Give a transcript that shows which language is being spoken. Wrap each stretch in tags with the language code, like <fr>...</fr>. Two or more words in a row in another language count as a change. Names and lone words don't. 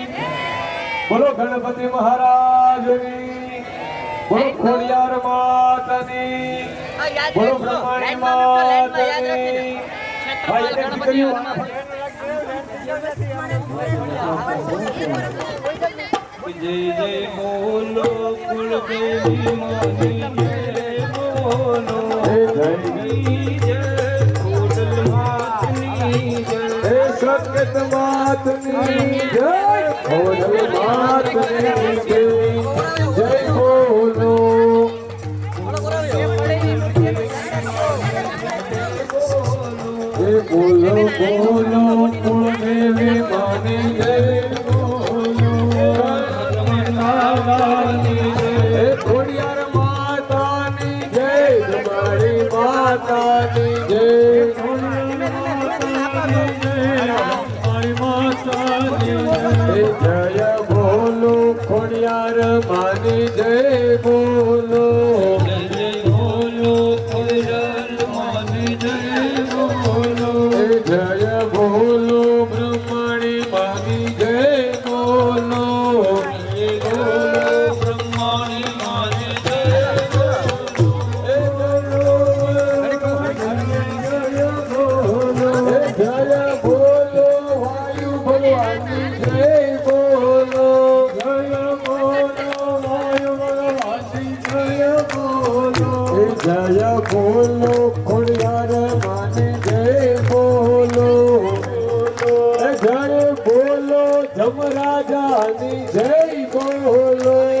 <gu>બોલો ગણપતિ મહારાજની બોલો ખોડિયાર માતાની બોલો બ્રહ્માણી માતાની ભાઈ એક દીકરીઓ જય જય બોલો કુળદેવી માની જય બોલો જય જય કોટલ માતની જય સત્યત માતની જય ખોડલ માતની જય જય બોલો જય બોલો બોલો કુળદેવી માની જય ખોડિયાર માતાની જય તમારી માતાની જય જય બોલો ખોડિયાર માની જય બોલો જય બોલો ખોડિયાર માની જય બોલો જય બોલો બ્રહ્માણી માની જય બોલો જય બોલો બ્રહ્માણી માની જય જય બોલો વાયુ ભગવાનની જય બોલો જય બોલો વાયુ ભગવાનની જય બોલો જય બોલો ખોડિયાર માની જય બોલો જય બોલો જમરાજાની જય બોલો</gu>